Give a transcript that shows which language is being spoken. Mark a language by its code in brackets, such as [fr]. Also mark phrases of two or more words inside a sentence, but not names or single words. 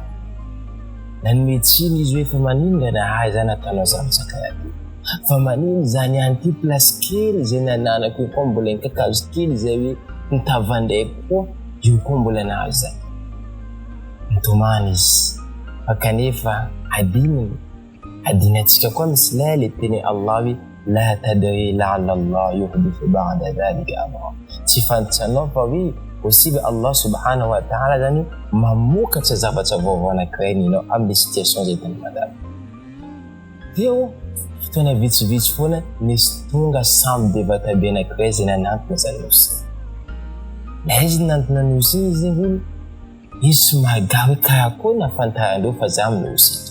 [mg] Nanometsiny izy hoe fa manino raha zany ataonao zavatra karaha fa manino zany anty plasy kely zay nananako io koa mbola ny kakazo kely zay hoe nitavandraiko koa io koa mbola nahazo zany. Nitomany izy fa kanefa adinatsika koa misy le teny Allah hoe [ar] la tadri la'alla Allah yuhdithu ba'da dhalika amra. [mg] Tsy fantatranao fa hoe possible [ar] Allah subhanahu wa ta'ala [mg] zany mamokatra zavatra vaovao anankiray ninao amin'ny situation zay tany madama. Teo fotoana vitsivitsy foana nisy tonga sambo bevata be anankiray zay nanantona zany nosy. La izy nanantona nosy iny izy hoe izy somary gary karakory nafantarandreo fa za amin'ny nosy.